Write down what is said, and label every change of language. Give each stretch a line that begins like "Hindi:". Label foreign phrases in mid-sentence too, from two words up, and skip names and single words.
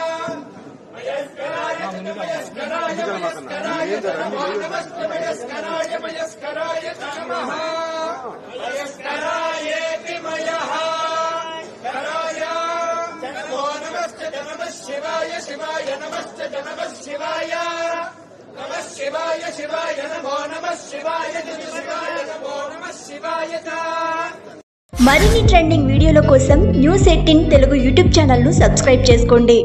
Sanskrit: मयस्कराय मयस्कराय नमो नमः मयस्कराय मयस्कराय नमः मयस्कराय मयः कराय नमो नमः शिवाय शिवाय नमः शिवाय नमः शिवाय शिवाय नमो नमः शिवाय शिवाय नमो नमः शिवाय
Telugu: మరిన్ని
English: trending videos
Telugu: కోసం న్యూస్ 18 తెలుగు
English: YouTube channel
Telugu: ను సబ్స్క్రైబ్ చేసుకోండి।